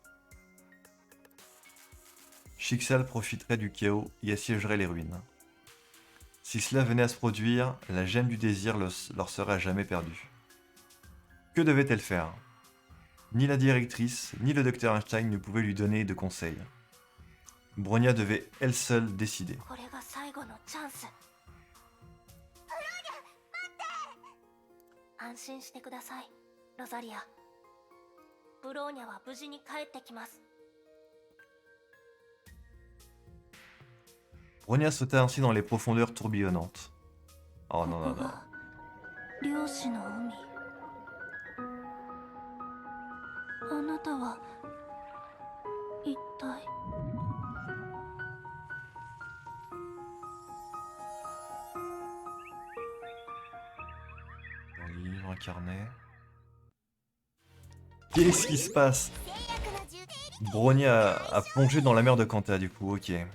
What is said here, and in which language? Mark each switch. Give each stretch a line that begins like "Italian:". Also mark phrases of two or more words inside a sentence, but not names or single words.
French: Schicksal profiterait du chaos et assiégerait les ruines. Si cela venait à se produire, la gemme du désir leur serait à jamais perdue. Que devait-elle faire? Ni la directrice, ni le docteur Einstein ne pouvaient lui donner de conseils. Bronya devait elle seule décider.
Japanese: これが最後のチャンス。安心してください、ロザリア。ブローニャは無事に帰ってきます。
French: Bronya sauta ainsi dans les profondeurs tourbillonnantes. Oh non, non, non.
Japanese: 漁師の海。あなたは一体。
French: Un livre, un carnet. Qu'est-ce qui se passe? Bronya a plongé dans la mer de Kanta du coup, ok.